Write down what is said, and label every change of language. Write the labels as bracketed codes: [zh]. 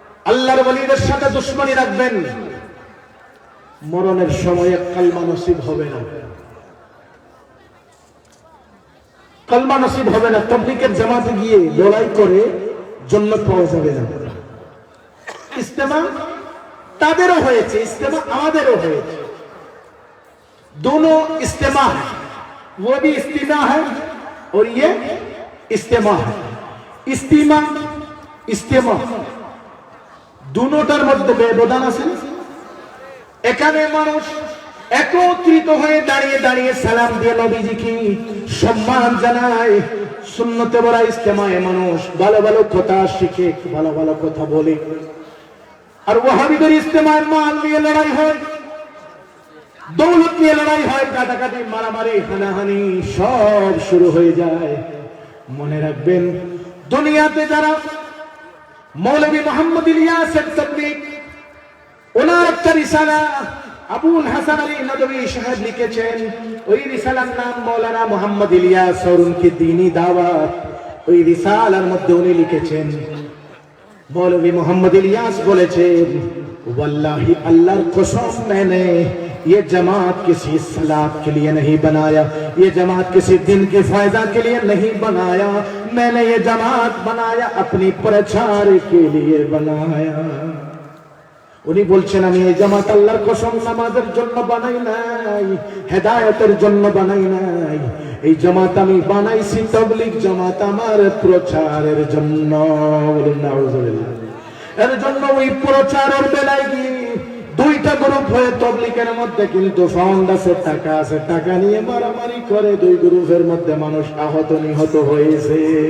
[bn] আল্লাহর ওলিদের সাথে দুশমনি রাখবেন, মরণের সময়ে কালমা নসিব হবে না, কালমা নসিব হবে না। তাবলীগের জামাতে গিয়ে লড়াই করে জান্নাত পাওয়া যাবে না। ইস্তেমা তাদেরও হয়েছে, ইস্তেমা আমাদেরও হয়েছে, [hi] दोनों इस्तेमा है, वो भी इस्तेमा है और ये इस्तेमा है। [bn] इस्तेमा इस्तेमा দুটোটার মধ্যে ব্যবধান আছে। এখানে মানুষ একত্রিত হয়ে দাঁড়িয়ে দাঁড়িয়ে সালাম দিয়ে নবীজিকে সম্মান জানায়, সুন্নতে বড়া ইস্তেমায় মানুষ ভালো ভালো কথা শিখে, ভালো ভালো কথা বলে। আর ওয়াহাবিদের ইস্তেমায় মাল নিয়ে লড়াই হয়, দৌলত নিয়ে লড়াই হয়, কাটাকাটি, মারামারি, হানাহানি সব শুরু হয়ে যায়। মনে রাখবেন, দুনিয়াতে যারা মৌলভী মোহাম্মদ ইলিয়াসের তাবলীগ, ওনার একটা রিসালা আবুল হাসান আলী নদভী সাহেব লিখেছেন, ওই রিসালার নাম মৌলানা মোহাম্মদ ইলিয়াস [hi] और उनकी दीनी दावत। [bn] ওই রিসালার মধ্যে উনি লিখেছেন, মৌলভী মোহাম্মদ ইলিয়াস বলেছেন, [hi] वल्लाही अल्लाह कसम मैंने ये जमात किसी सलात के लिए नहीं बनाया, ये जमात किसी दिन के फायदा के लिए नहीं बनाया, मैंने ये जमात बनाया अपनी प्रचार के लिए बनाया। [bn] উনি বলছেন, আমি এই জামাত আল্লাহর কসম নামাজের জন্য বানাই নাই, হেদায়েতের জন্য বানাই নাই, এই জামাত আমি বানাইছি তাবলীগ জামাত আমার প্রচারের জন্য। বলুন নাউজুবিল্লাহ। এর জন্য ওই প্রচারের বেলায় গিয়ে দুইটা গ্রুপ হয়ে তাবলীগের মধ্যে কিন্তু ফান্ড আছে, টাকা আছে, টাকা নিয়ে মারামারি করে, দুই গ্রুপের মধ্যে মানুষ আহত নিহত হয়েছে।